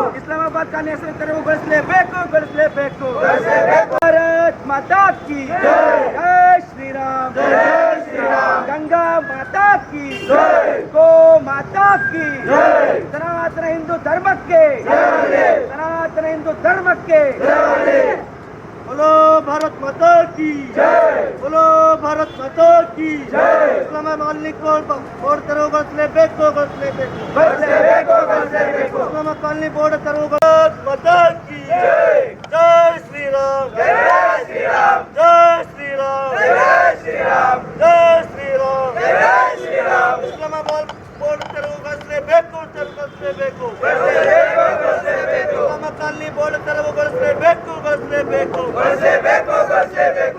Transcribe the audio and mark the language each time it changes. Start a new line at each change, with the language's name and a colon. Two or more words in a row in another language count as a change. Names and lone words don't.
Kannada: ಇಸ್ಲಾಮಾಬಾದ್ ಕಾಲನಿ ಹೆಸರು ತೆರವುಗೊಳಿಸಲೇಬೇಕು, ಬೆಳೆಸಲೇಬೇಕು, ಬೆಳೆಸಲೇಬೇಕು.
Hindi: भारत माता की जय, जय श्रीराम, जय श्रीराम. गंगा माता की जय, गो माता की जय.
Kannada: ಸನಾತನ ಹಿಂದೂ ಧರ್ಮಕ್ಕೆ ಜೈ, ಸನಾತನ ಹಿಂದೂ ಧರ್ಮಕ್ಕೆ ಜೈ.
Hindi: बोलो भारत माता की जय, बोलो भारत माता की जय. इस्लामाबाद को बोर्ड
Kannada: ತೆರವುಗೊಳಿಸಲೇಬೇಕು, ಇಸ್ಲಾಮ ಕಾಲನಿ ಬೋರ್ಡ್ ತೆರವುಗೊಳಿಸಲೇಬೇಕು.
Hindi: माता की जय, जय श्रीराम, जय श्रीराम, जय श्रीराम, जय श्रीराम, जय श्रीराम, जय श्रीराम.
Kannada: ಇಸ್ಲಾಮಾಬಾದ್ ಬೋರ್ಡ್ ತೆರವುಗೊಳಿಸಲೇಬೇಕು, ತೆರವುಗೊಳಿಸಲೇಬೇಕು, ಇಸ್ಲಾಮ ಕಾಲನಿ ಬೋರ್ಡ್ ತೆರವುಗೊಳಿಸಲೇಬೇಕು, ಗೊಳಿಸಲೇಬೇಕು, ಗೊಳಿಸಲೇಬೇಕು, ಗೊಳಿಸಲೇಬೇಕು.